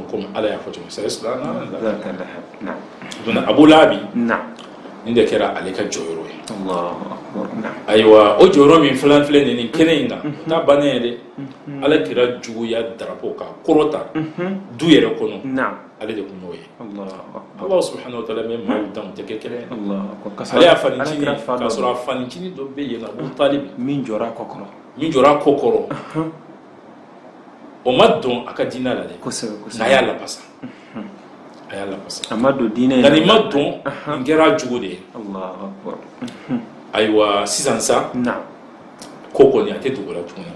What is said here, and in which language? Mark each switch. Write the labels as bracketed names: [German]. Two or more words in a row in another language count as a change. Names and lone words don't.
[Bambara] komi ala y'a fɔ cogo min donna Abu Lahabi nin de kɛra ale ka jɔyɔrɔ ye ayiwa o jɔyɔrɔ min filɛ nin kɛnɛ in kan o t'a bannen ye dɛ ala kɛra juguya darapo ka kɔrɔta du yɛrɛ kɔnɔ ale de kun y'o ye [Arabic] الله سبحانه وتعالى [Bambara] bɛ maaw dan tɛ kɛ kelen ale y'a fanicinin k'a sɔrɔ a fanicinin dɔ bɛ yen Abu Talib min jɔra a kɔ kɔrɔ o ma dɔn a ka diinɛ la dɛ nka a y'a lapasa a ma don diinɛ nka nin ma dɔn nin kɛra jugu de ye ayiwa sisan sa ko kɔni a tɛ dogo la tuguni